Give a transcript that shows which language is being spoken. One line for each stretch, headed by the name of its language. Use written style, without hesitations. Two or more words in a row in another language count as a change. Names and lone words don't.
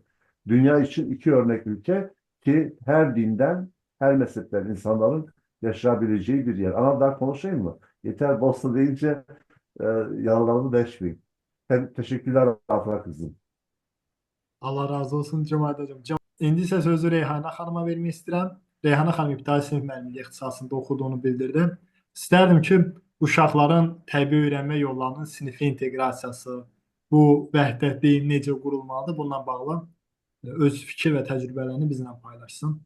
Turkish: Dünya için iki örnek ülke ki her dinden, her mezhepten insanların yaşayabileceği bir yer. Ama daha konuşayım mı? Yeter Bosna deyince yaralarını deşmeyin. Teşekkürler Afra kızım. Allah razı olsun Cömert hocam.
Azerbaijani: İndi isə sözü Reyhanə xanıma vermək istəyirəm. Reyhanə xanım ibtidai sinif müəllimliyi ixtisasında oxuduğunu bildirdi. İstərdim ki, uşaqların təbii öyrənmə yollarının sinifə inteqrasiyası, bu vəhdətliyi necə qurulmalıdır, bununla bağlı öz fikir və təcrübələrini bizlə paylaşsın.